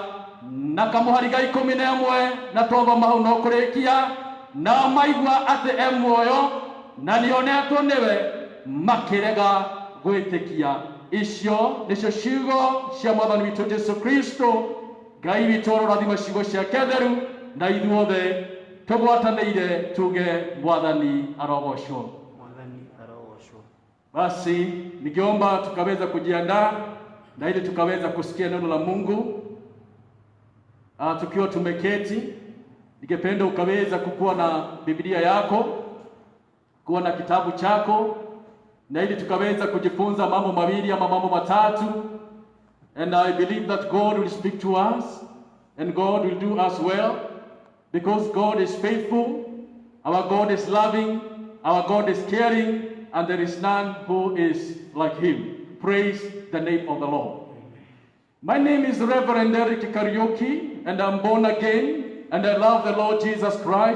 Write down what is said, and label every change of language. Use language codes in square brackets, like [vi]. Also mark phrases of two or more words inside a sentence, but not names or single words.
[ki] Na kamũhari ga 11 na twamba mau no kũrĩkia, nao maigua atĩ muoyo na nĩonetwo nĩwe, makĩrega gwĩtĩkia. Icio nĩcio ciugo cia Mwathani witũ Jesu Kristo. Ngai witũ arorathima ciugo ciake theru, na ithuothe tũgwatanĩire tuge Mwathani arogocwo. [sw] Basi ningeomba tukaweza kujiandaa na ili tukaweza kusikia neno la Mungu. Tukiwa tumeketi, ningependa ukaweza kukuwa na Biblia yako, kuwa na kitabu chako, na ili tukaweza kujifunza mambo mawili ama mambo matatu. [en] And I believe that God will speak to us and God will do us well, because God is faithful, our God is loving, our God is caring, and there is none who is like him. Praise the name of the Lord. My name is Reverend Eric Kariuki, and I'm born again, and I love the Lord Jesus Christ.